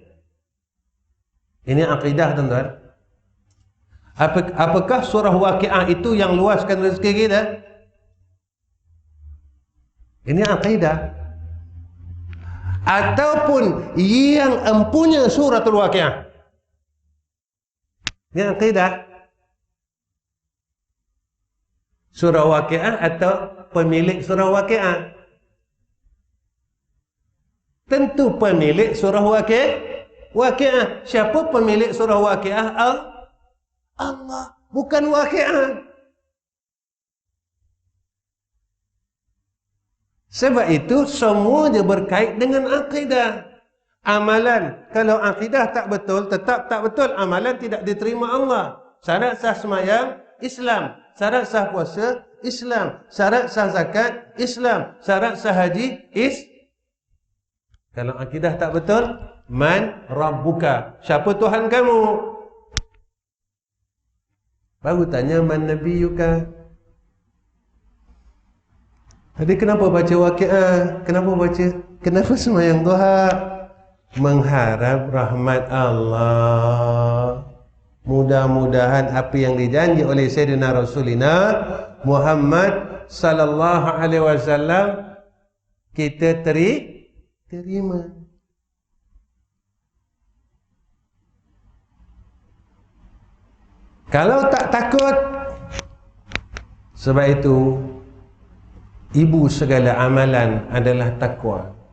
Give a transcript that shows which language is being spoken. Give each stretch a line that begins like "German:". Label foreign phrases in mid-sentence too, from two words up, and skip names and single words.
Malay: Ini akidah tuan-tuan. Apakah surah Waqiah itu yang luaskan rezeki kita? Ini akidah. ataupun yang empunya suratul Waqiah. Ini akidah. Surah Waqiah atau pemilik surah Waqiah? Tentu pemilik surah Waqiah. Siapa pemilik surah Waqiah? Allah, bukan Waqiah. Sebab itu semua dia berkait dengan akidah. Amalan, kalau akidah tak betul, tetap tak betul. Amalan tidak diterima Allah. Syarat sah sembahyang Islam, syarat sah puasa Islam, syarat sah zakat Islam, syarat sah haji Kalau akidah tak betul,
Arabic: من ربك,
Malay: siapa Tuhan kamu? Baru tanya
Arabic: من نبيك.
Malay: Tadi kenapa baca Waqiah? Kenapa sembahyang duha? Mengharap rahmat Allah. Mudah-mudahan apa yang dijanji oleh
Arabic: سيدنا رسولنا
Malay: Muhammad
Arabic: صلى الله عليه وسلم
Malay: kita terima. Kalau tak takut, sebab itu ibu segala amalan adalah takwa.